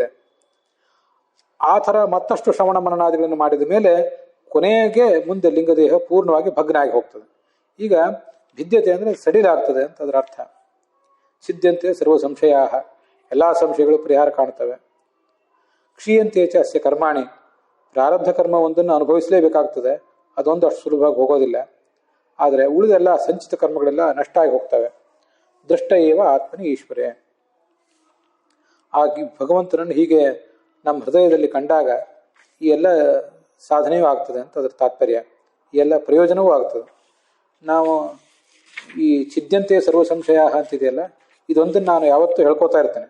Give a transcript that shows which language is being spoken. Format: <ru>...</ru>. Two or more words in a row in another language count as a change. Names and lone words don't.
<kn>ಆ ಥರ ಮತ್ತಷ್ಟು ಶ್ರವಣ ಮನನಾದಿಗಳನ್ನು ಮಾಡಿದ ಮೇಲೆ ಕೊನೆಗೆ ಮುಂದೆ ಲಿಂಗದೇಹ ಪೂರ್ಣವಾಗಿ ಭಗ್ನ ಆಗಿ ಹೋಗ್ತದೆ. ಈಗ ಭಿದ್ಯತೆ ಅಂದರೆ ಸಡಿಲಾಗ್ತದೆ ಅಂತ ಅದರ ಅರ್ಥ.</kn> <sa>ಸಿದ್ಧಂತೆ ಸರ್ವ ಸಂಶಯ,</sa> <kn>ಎಲ್ಲ ಸಂಶಯಗಳು ಪರಿಹಾರ ಕಾಣ್ತವೆ.</kn> <sa>ಕ್ಷೀಯಂತೆ ಚ ಅಸ್ಯ ಕರ್ಮಾಣಿ,</sa> <kn>ಪ್ರಾರಬ್ಧ ಕರ್ಮ ಒಂದನ್ನು ಅನುಭವಿಸಲೇಬೇಕಾಗ್ತದೆ. ಅದೊಂದು ಅಷ್ಟು ಸುಲಭವಾಗಿ ಹೋಗೋದಿಲ್ಲ. ಆದರೆ ಉಳಿದೆಲ್ಲ ಸಂಚಿತ ಕರ್ಮಗಳೆಲ್ಲ ನಷ್ಟ ಆಗಿ ಹೋಗ್ತವೆ.</kn> <sa>ದೃಷ್ಟ ಏವ ಆತ್ಮನಿ ಈಶ್ವರೇ.</sa> <kn>ಆಗಿ ಭಗವಂತನನ್ನು ಹೀಗೆ ನಮ್ಮ ಹೃದಯದಲ್ಲಿ ಕಂಡಾಗ ಈ ಎಲ್ಲ ಸಾಧನೆಯೂ ಆಗ್ತದೆ ಅಂತ ಅದರ ತಾತ್ಪರ್ಯ. ಈ ಎಲ್ಲ ಪ್ರಯೋಜನವೂ ಆಗ್ತದೆ. ನಾವು ಈ</kn> <sa>ಚಿದ್ಯಂತೆ ಸರ್ವ ಸಂಶಯ</sa> <kn>ಅಂತಿದೆಯಲ್ಲ, ಇದೊಂದನ್ನು ನಾನು ಯಾವತ್ತೂ ಹೇಳ್ಕೊತಾ ಇರ್ತೇನೆ.</kn>